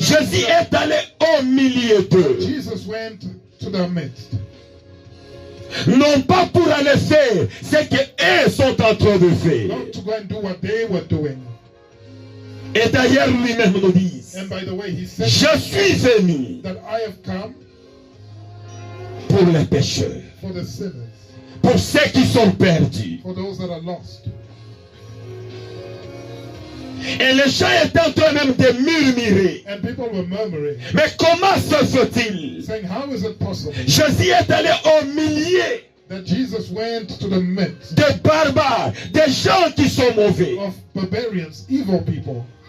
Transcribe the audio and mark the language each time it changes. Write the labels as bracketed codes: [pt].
[fr] Jésus est allé au milieu d'eux. [en] Jesus went to their midst, [fr] Non pas pour aller faire ce qu'eux sont en train de faire. [en] not to go and do what they were doing. [fr] Et d'ailleurs, lui-même nous dit, [en] And by the way, he said [fr] je suis venu [en] that I have come [fr] pour les pécheurs, [en] for the sinners, [fr] pour ceux qui sont perdus. [en] for those that are lost. [fr] Et les gens étaient en train même de murmurer. [en] And people were murmuring, [fr] Mais comment se fait-il? [en] saying, how is it possible [fr] Jésus est allé au milieu [en] that Jesus went to the midst [fr] des barbares, des gens qui sont mauvais. [en] of barbarians, evil people,